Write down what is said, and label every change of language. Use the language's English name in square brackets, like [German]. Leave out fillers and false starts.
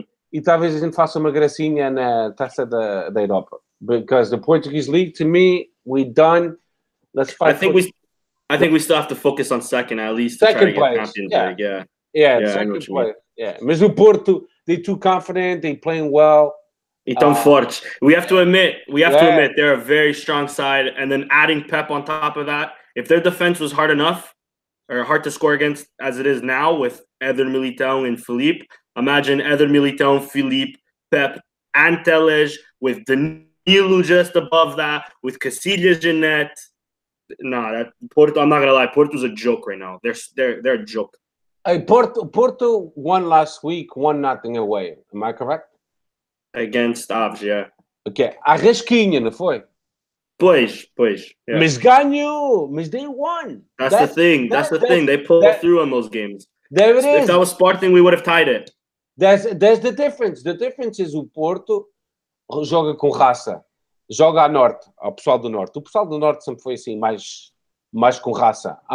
[Portuguese] E talvez a gente faça uma gracinha na Taça da Europa. [English] Because the Portuguese league, to me, we done. Let's fight. I think we still have to focus on second at least. Second place. Second place. Yeah. [Portuguese] Mas o [English] Porto, they're too confident. They playing well. [Portuguese] Fortes. [English] We have to admit they're a very strong side. And then adding Pep on top of that, if their defense was hard enough or hard to score against as it is now with Eder Militão and Felipe, imagine Eder Militão, Felipe, Pep, and Teles with Danilo just above that, with Casillas in net. That Porto, I'm not gonna lie, Porto's a joke right now. They're a joke. Hey, Porto won last week, 1-0 away. Am I correct? Against Aves, yeah. [Portuguese] Okay. Arrisquinha, não foi? Pois. [English] Yeah. [Portuguese] Mas ganhou. Mas [English] they won. That's the thing. They pulled through on those games. There it is. If that was Sporting, we would have tied it. There's the difference. The difference is [Portuguese] o Porto joga com raça. Joga a norte, ao pessoal do norte. O pessoal do norte sempre foi assim, mais com raça.